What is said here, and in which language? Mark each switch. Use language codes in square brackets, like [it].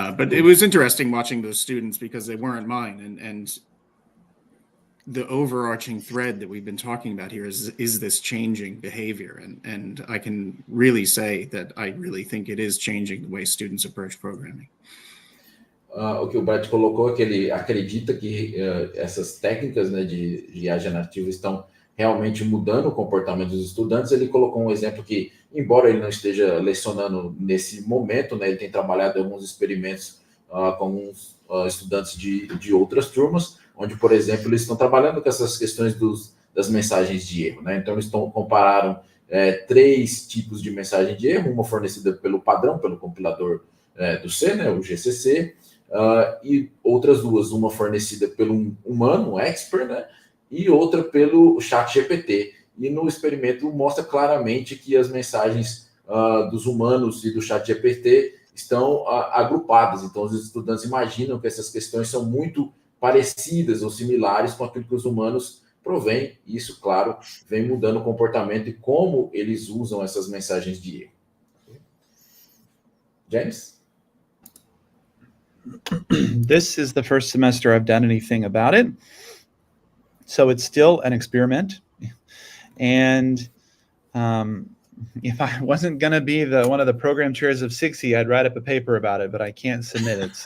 [en] But it was interesting watching those students because they weren't mine. And the overarching thread that we've been talking about here is this changing behavior. And I can really say that I really think it is changing the way students approach programming. [pt] O que o Brett colocou é que ele acredita que essas técnicas, né, de IA generativa estão realmente mudando o comportamento dos estudantes. Ele colocou um exemplo que, embora ele não esteja lecionando nesse momento, né, ele tem trabalhado em alguns experimentos com alguns estudantes de outras turmas, onde, por exemplo, eles estão trabalhando com essas questões das mensagens de erro, né? Então, eles compararam 3 tipos de mensagem de erro, uma fornecida pelo padrão, pelo compilador do C, né, o GCC, e outras 2, uma fornecida pelo humano, um expert, né, e outra pelo chat GPT. E no experimento mostra claramente que as mensagens dos humanos e do chat GPT estão agrupadas. Então, os estudantes imaginam que essas questões são muito parecidas ou similares com aquilo que os humanos provêm. E isso, claro, vem mudando o comportamento e como eles usam essas mensagens de erro. James? [en] This is the first semester I've done anything about it. So it's still an experiment. And if I wasn't going to be one of the program chairs of 60, I'd write up a paper about it, but I can't submit it.